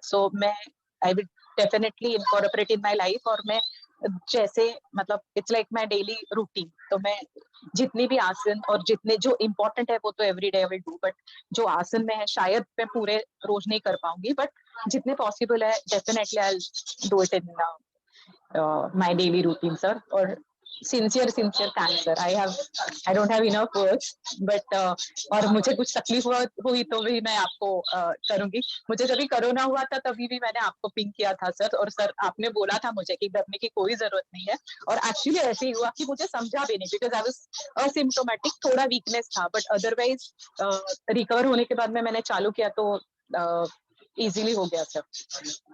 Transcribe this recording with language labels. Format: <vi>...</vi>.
<en>so मैं I will definitely incorporate in my life,</en> <hi>और मैं जैसे मतलब</hi> <en>It's like my daily routine.</en> <hi>तो मैं जितनी भी आसन और जितने जो इम्पोर्टेंट है वो तो</hi> <en>every day I will do,</en> <hi>but जो आसन में है शायद मैं पूरे रोज नहीं कर पाऊंगी, बट जितने पॉसिबल है</hi> <en>Definitely I will do it in my daily routine sir.</en> <hi>और</hi> <en>sincere thanks sir. I don't have enough words, but</en> <hi>और मुझे कुछ तकलीफ हुई तो भी मैं आपको करूंगी। मुझे जब कोरोना हुआ था तभी भी मैंने आपको पिंक किया था सर, और सर आपने बोला था मुझे कि डरने की कोई जरूरत नहीं है। और एक्चुअली ऐसे ही हुआ कि मुझे समझा भी नहीं,</hi> <en>because I was asymptomatic,</en> <hi>थोड़ा वीकनेस था, बट अदरवाइज रिकवर होने के बाद में मैंने चालू किया तो इजीली हो गया सर।</hi>